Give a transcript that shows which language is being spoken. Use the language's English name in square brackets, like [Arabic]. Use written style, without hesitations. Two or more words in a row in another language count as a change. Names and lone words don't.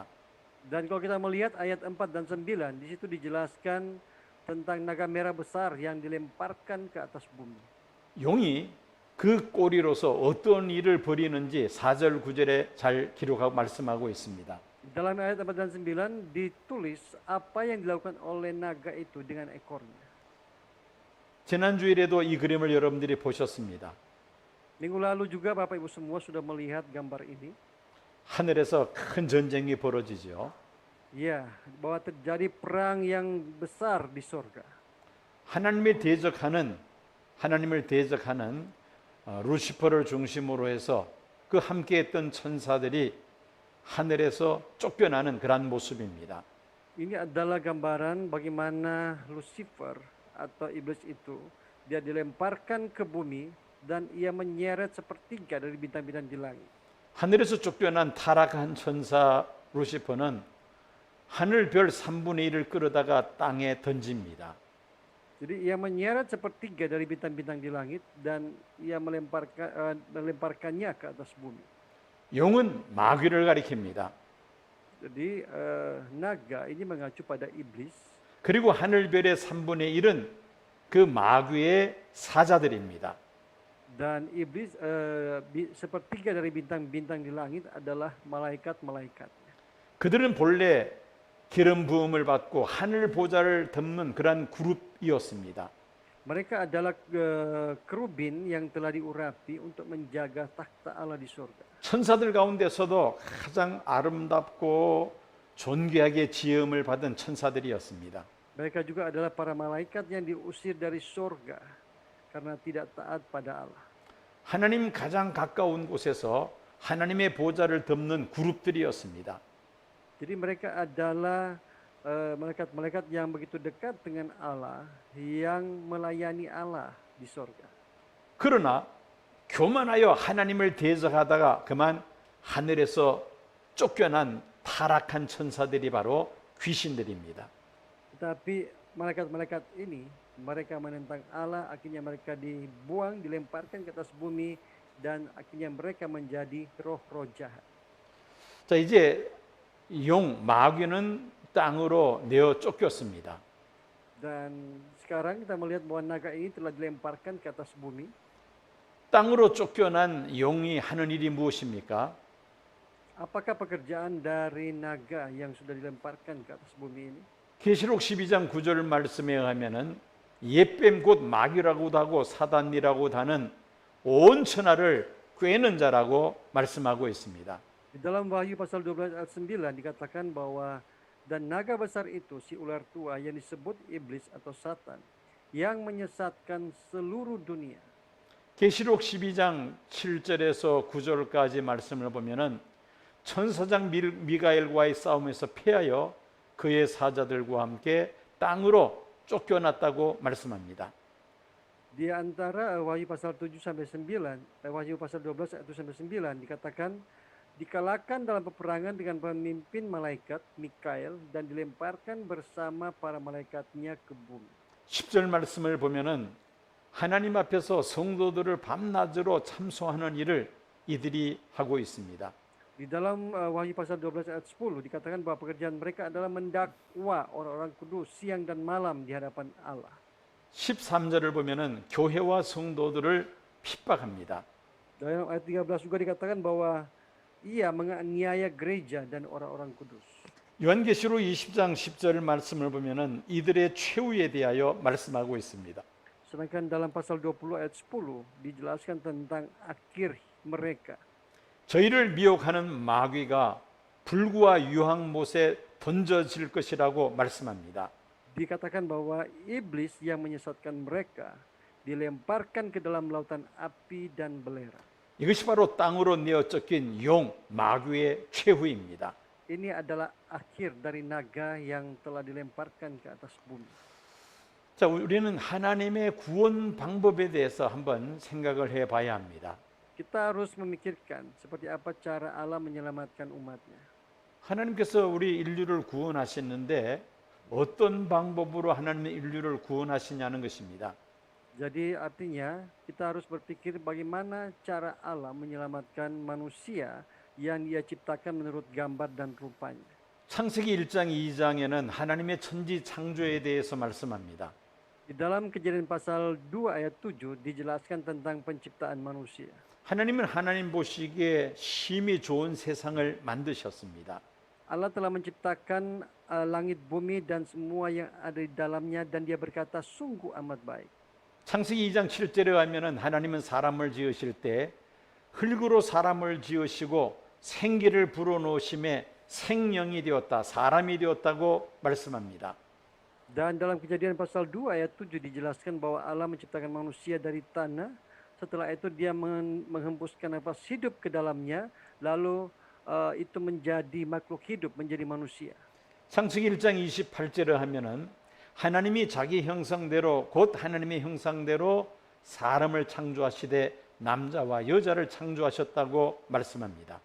[Indonesian] Dan kalau kita melihat ayat 4 dan 9, di situ dijelaskan tentang naga merah besar yang dilemparkan ke atas bumi. [Korean] 용이 그 꼬리로서 어떤 일을 벌이는지 4절 9절에 잘 기록하고 말씀하고 있습니다. [Indonesian] Dalam ayat 4 dan 9 ditulis apa yang dilakukan oleh naga itu dengan ekornya. [Korean] 지난주일에도 이 그림을 여러분들이 보셨습니다. [Indonesian] Minggu lalu juga Bapak Ibu semua sudah melihat gambar ini. [Korean] 하늘에서 큰 전쟁이 벌어지죠. [Indonesian] Ya, bahwa terjadi perang yang besar di surga. [Korean] 하나님을 대적하는 루시퍼를 중심으로 해서 그 함께했던 천사들이 하늘에서 쫓겨나는 그러한 모습입니다. [Indonesian] Ini adalah gambaran bagaimana Lucifer atau iblis itu dia dilemparkan ke bumi dan ia menyeret sepertiga dari bintang-bintang di langit. [Korean] 하늘에서 쫓겨난 타락한 천사 루시퍼는 하늘 별 3분의 1을 끌어다가 땅에 던집니다. [Indonesian] Jadi ia menyeret sepertiga dari bintang-bintang di langit dan ia melemparkannya ke atas bumi. [Korean] 용은 마귀를 가리킵니다. [Indonesian] Jadi naga ini mengacu pada iblis. [Korean] 그리고 하늘별의 3분의 1은 그 마귀의 사자들입니다. [Indonesian] Dan iblis sepertiga dari bintang-bintang di langit adalah malaikat-malaikatnya. [Korean] 그들은 본래 기름 부음을 받고 하늘 보좌를 덮는 그러한 그룹이었습니다. [Indonesian] Mereka adalah kerubin yang telah diurapi untuk menjaga takhta Allah di surga. [Korean] 천사들 가운데서도 가장 아름답고 존귀하게 지음을 받은 천사들이었습니다. [Indonesian] Mereka juga adalah para malaikat yang diusir dari surga karena tidak taat pada Allah. [Korean] 하나님 가장 가까운 곳에서 하나님의 보좌를 덮는 그룹들이었습니다. [Indonesian] Jadi mereka adalah malaikat-malaikat yang begitu dekat dengan Allah, yang melayani Allah di surga. [Korean] 그러나 교만하여 하나님을 대적하다가 그만 하늘에서 쫓겨난 타락한 천사들이 바로 귀신들입니다. [Indonesian] Tetapi malaikat-malaikat ini, mereka menentang Allah, akhirnya mereka dibuang, dilemparkan ke atas bumi, dan akhirnya mereka menjadi roh-roh jahat. [Korean] 자, 이제 마귀는 땅으로 내어 쫓겼습니다. [Indonesian] Dan sekarang kita melihat bahwa naga ini telah dilemparkan ke atas bumi. [Korean] 땅으로 쫓겨난 용이 하는 일이 무엇입니까? [Indonesian] Apakah pekerjaan dari naga yang sudah dilemparkan ke atas bumi ini? [Korean] 계시록 12장 9절 말씀에 의하면은 옛뱀 곧 마귀라고도 하고 사단이라고도 하는 온 천하를 꿰는 자라고 말씀하고 있습니다. [Indonesian] Di dalam Wahyu pasal 12 ayat 9 dikatakan bahwa dan naga besar itu si ular tua yang disebut iblis atau Satan yang menyesatkan seluruh dunia. [Korean] 계시록 12장 7절에서 9절까지 말씀을 보면은 천사장 미가엘과의 싸움에서 패하여 그의 사자들과 함께 땅으로 쫓겨났다고 말씀합니다. [Indonesian] Di antara Wahyu pasal 7 sampai 9, Wahyu pasal 12 ayat 1 sampai 9 dikatakan dikalahkan dalam peperangan dengan pemimpin malaikat Mikael dan dilemparkan bersama para malaikatnya ke bumi. [Korean] 10절 말씀을 보면은 하나님 앞에서 성도들을 밤낮으로 참소하는 일을 이들이 하고 있습니다. [Indonesian] Di dalam Wahyu pasal 12 ayat 10 dikatakan bahwa pekerjaan mereka adalah mendakwa orang-orang kudus siang dan malam di hadapan Allah. [Korean] 13절을 보면은 교회와 성도들을 핍박합니다. [Indonesian] Dalam ayat 13 juga dikatakan bahwa ia menganiaya gereja dan orang-orang kudus. [Korean] 요한계시록 20장 10절 말씀을 보면은 이들의 최후에 대하여 말씀하고 있습니다. [Indonesian] Sedangkan dalam pasal 20 ayat 10 dijelaskan tentang akhir mereka. [Korean] 저희를 미혹하는 마귀가 불구와 유황못에 던져질 것이라고 말씀합니다. [Indonesian] Dikatakan bahwa iblis yang menyesatkan mereka dilemparkan ke dalam lautan api dan belerang. [Korean] 이것이 바로 땅으로 내어 쫓긴 용 마귀의 최후입니다. [Indonesian] Ini adalah akhir dari naga yang telah dilemparkan ke atas bumi. [Korean] 자, 우리는 하나님의 구원 방법에 대해서 한번 생각을 해봐야 합니다. [Indonesian] Kita harus memikirkan seperti apa cara Allah menyelamatkan umatnya. [Korean] 하나님께서 우리 인류를 구원하셨는데 어떤 방법으로 하나님의 인류를 구원하시냐는 것입니다. [Indonesian] Jadi artinya kita harus berpikir bagaimana cara Allah menyelamatkan manusia yang Dia ciptakan menurut gambar dan rupanya. [Korean] 창세기 1장 2장에는 하나님의 천지 창조에 대해서 말씀합니다. [Indonesian] Di dalam Kejadian pasal 2 ayat 7 dijelaskan tentang penciptaan manusia. [Korean] 하나님은 하나님 보시기에 심히 좋은 세상을 만드셨습니다. [Indonesian] Allah telah menciptakan langit bumi dan semua yang ada di dalamnya dan Dia berkata sungguh amat baik. [Korean] 창세기 2장 7절에 가면은 하나님은 사람을 지으실 때 흙으로 사람을 지으시고 생기를 불어넣으심에 생명이 되었다, 사람이 되었다고 말씀합니다. [Indonesian] Dan dalam Kejadian pasal 2 ayat 7 dijelaskan bahwa Allah menciptakan manusia dari tanah. Setelah itu Dia menghembuskan nafas hidup ke dalamnya, lalu itu menjadi makhluk hidup, menjadi manusia. [Korean] 창세기 1장 28절에 하면은 하나님이 자기 형상대로 곧 하나님의 형상대로 사람을 창조하시되 남자와 여자를 창조하셨다고 말씀합니다.